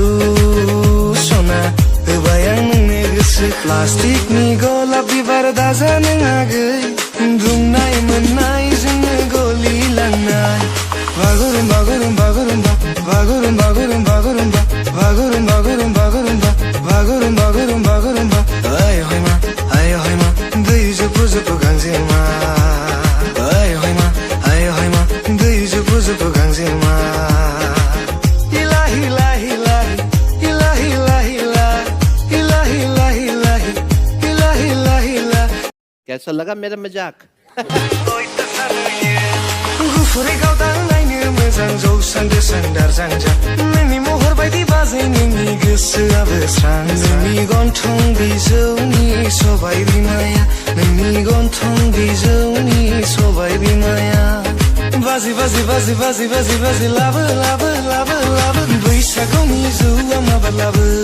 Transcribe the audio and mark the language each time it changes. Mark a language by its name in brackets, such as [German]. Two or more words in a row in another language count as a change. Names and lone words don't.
[Bodo] सना होबाय आं नोंनो गोसो प्लास्टिकनि गलाब बिबार दाजा नों आगै दुंनाय मोननाय जोंनो गलिलांनाय बागुरुम बागुरुम बागुरुम्बा बागुरुम बागुरुम बागुरुम्बा बागुरुम बागुरुम बागुरुम्बा बागुरुम बागुरुम बागुरुम्बा आय हयमा दै जुबु जुबु गांजेमा आय हयमा दै जुबु जुबु गांजेमा [Hindi] कैसा लगा मेरा मजाक? [Bodo] गुफुरै गावदां नायनो मोजां जौस्रां गोसां दारजांजा नोंनि महर बायदि बाजै नोंनि गोसोआबो स्रां नोंनि गन्थं बिजौनि सबाय बिमाया नोंनि गन्थं बिजौनि सबाय बिमाया बाजै बाजै बाजै बाजै बाजै बाजै लाबो लाबो लाबो लाबो बैसागुनि जौआ माबा लाबो